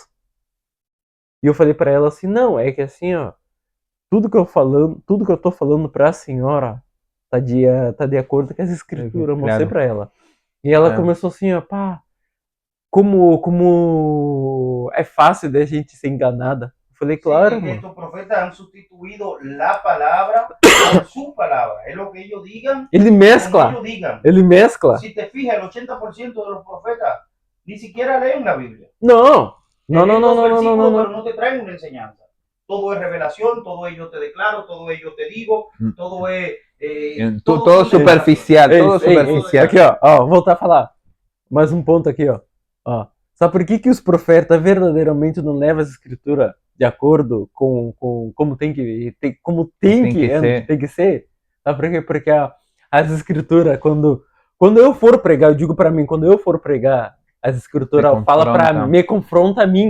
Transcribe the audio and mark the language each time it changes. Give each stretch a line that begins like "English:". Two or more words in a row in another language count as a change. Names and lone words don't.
Portuguese: E eu falei pra ela assim, não, é que assim, ó, tudo que eu tô falando pra senhora tá de acordo com as escrituras, eu mostrei pra ela. E ela começou assim, ó, pá, como é fácil da gente ser enganada. Eu falei, claro,
Spanish: Sí, que mano. estos profetas han sustituido la palabra por su palabra. Es lo que ellos digan,
Portuguese: Ele
Spanish: como
Portuguese: mescla,
Spanish: ellos digan.
Portuguese: ele mescla.
Spanish: Si te fijas, el 80% de los profetas ni siquiera leen la Biblia.
Portuguese: Não, não,
Spanish: Leen
Portuguese: não,
Spanish: dos
Portuguese: não, não, não,
Spanish: versículos,
Portuguese: não,
Spanish: pero
Portuguese: não.
Spanish: no te traen una enseñanza. Todo es revelación, todo ello te declaro, todo ello te digo, todo es... Todo superficial, Ei, todo ei, superficial.
Portuguese: Aqui, ó, voltar a falar. Mais um ponto aqui, ó. Sabe por que os profetas verdadeiramente não levam as escrituras de acordo com como tem que ser? Sabe por quê? Porque as escrituras, quando eu for pregar, eu digo pra mim, quando eu for pregar, as escrituras fala pra me confronta a mim.